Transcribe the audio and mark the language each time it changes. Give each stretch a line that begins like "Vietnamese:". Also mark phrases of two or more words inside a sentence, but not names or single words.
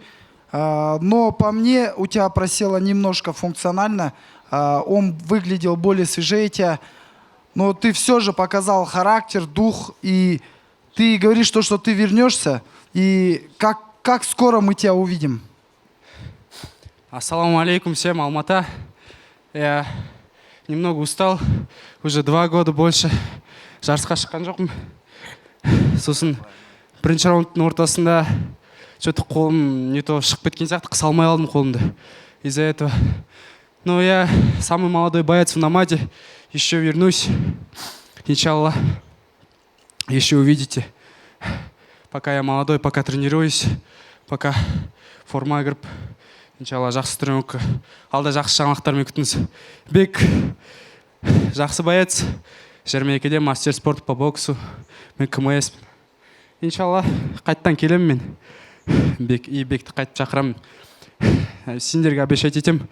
Russian: Но по мне у тебя просело немножко функционально. Он выглядел более свежее тебя. Но ты все же показал характер, дух. И ты говоришь, что ты вернешься. И как скоро мы тебя увидим?
Arabic: السلام عليكم
Russian: всем, Алмата. Я немного устал. Уже 2 года больше
Kazakh: жарысқа шыққан жоқпын. Сосын бірінші раундтың ортасында что-то қолым
Russian: не то
Kazakh: шығып кеткен сияқты, қыса алмай қалдым қолымды.
Russian: Из-за этого. Но я самый молодой боец в Намаде. Еще вернусь. Иншаллах. Еще увидите. Пока я молодой, пока тренируюсь, пока форма
Kazakh: кіріп, иншалла жақсы
Russian: тренировка.
Kazakh: Алда жақсы жаңалықтармен күтіңіз. Бек жақсы боец.
Russian: Жәрмекеде мастер спорт по боксу.
Kazakh: Мен КМС. Иншалла қайттан келем мен. Бекті қайтып шақырамын. Сендерге обещать етем.